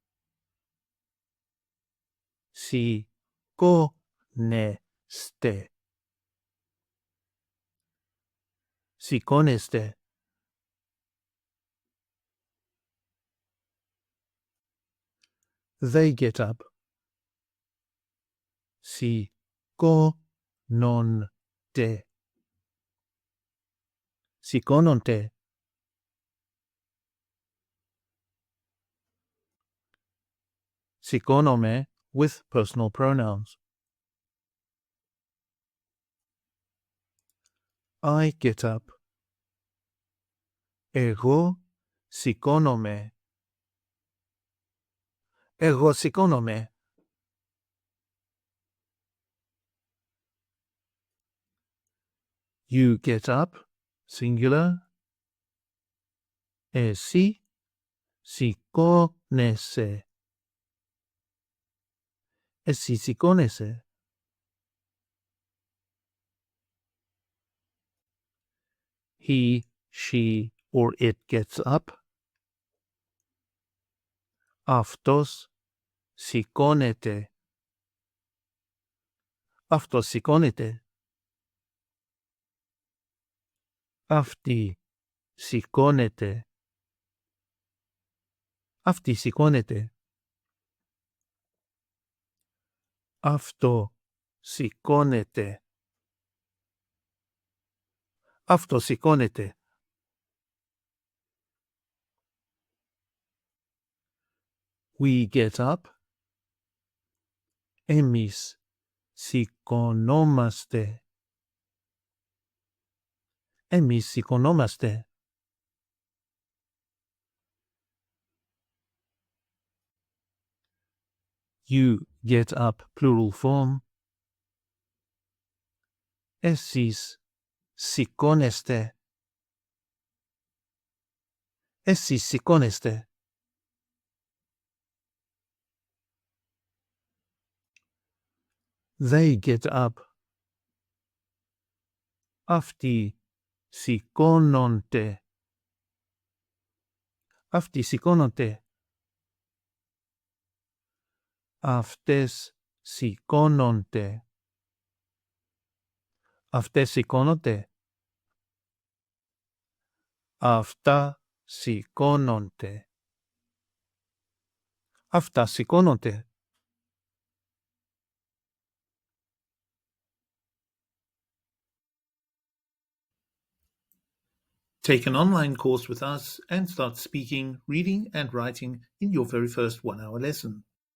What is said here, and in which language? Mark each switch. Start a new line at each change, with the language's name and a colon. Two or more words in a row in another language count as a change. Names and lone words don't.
Greek: Σηκώνεστε. Σηκώνεστε.
English: They get up.
Greek: Σηκώνονται. Σηκώνονται. Σηκώνομαι
English: with personal pronouns. I get up.
Greek: Εγώ σηκώνομαι. Εγώ σηκώνομαι.
English: You get up, singular.
Greek: Εσύ σηκώνεσαι. Εσύ σηκώνεσαι.
English: He, she, or it gets up.
Greek: Αυτός σηκώνεται. Αυτός σηκώνεται. Αυτή σηκώνεται. Αυτή σηκώνεται. Αυτό σηκώνεται. Αυτό σηκώνεται.
English: We get up.
Greek: Εμείς σηκωνόμαστε. Εμείς σηκωνόμαστε.
English: You get up, plural form.
Greek: Εσείς σηκώνεστε. Εσείς σηκώνεστε.
English: They get up.
Greek: Αυτοί σηκώνονται. Αυτοί σηκώνονται. Αυτές σηκώνονται. Αυτές σηκώνονται. Αυτά σηκώνονται. Αυτά σηκώνονται.
English: Take an online course with us and start speaking, reading and writing in your very first 1-hour lesson.